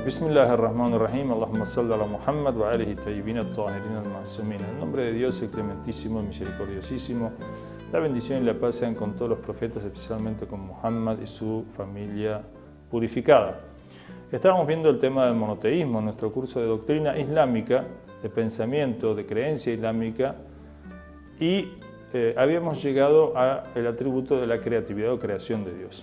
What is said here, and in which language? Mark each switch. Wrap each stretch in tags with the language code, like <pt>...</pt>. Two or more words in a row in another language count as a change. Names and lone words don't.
<ar>بسم الله الرحمن الرحيم اللهم صل على محمد وآله الطيبين الطاهرين المعصومين.</ar> <es>En nombre de Dios, el clementísimo, el misericordiosísimo, la bendición y la paz sean con todos los profetas, especialmente con Muhammad y su familia purificada. Estábamos viendo el tema del monoteísmo en nuestro curso de doctrina islámica, de pensamiento, de creencia islámica, y habíamos llegado al atributo de la creatividad o creación de Dios.</es>